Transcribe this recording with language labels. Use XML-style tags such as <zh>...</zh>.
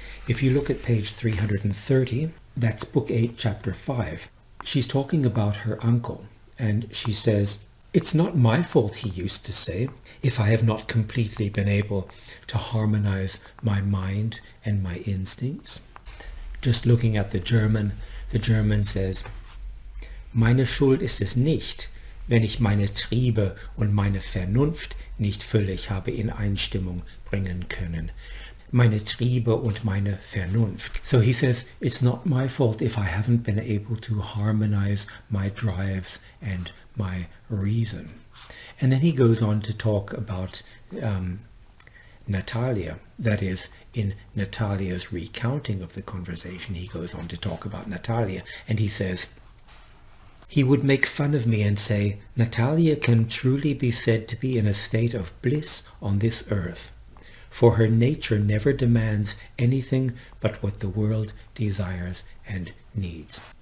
<en>If you look at page 330, that's book 8, chapter 5. She's talking about her uncle, and she says, "It's not my fault," he used to say, "if I have not completely been able to harmonize my mind and my instincts."</en> <de>Just looking at the German says, "Meine Schuld ist es nicht, wenn ich meine Triebe und meine Vernunft nicht völlig habe in Einstimmung bringen können." Meine Triebe und meine Vernunft.</de> <en>So he says, it's not my fault if I haven't been able to harmonize my drives and my reason. And then he goes on to talk about Natalia. That is, in Natalia's recounting of the conversation, he goes on to talk about Natalia, and he says, "He would make fun of me and say, 'Natalia can truly be said to be in a state of bliss on this earth, for her nature never demands anything but what the world desires and needs.'"</en>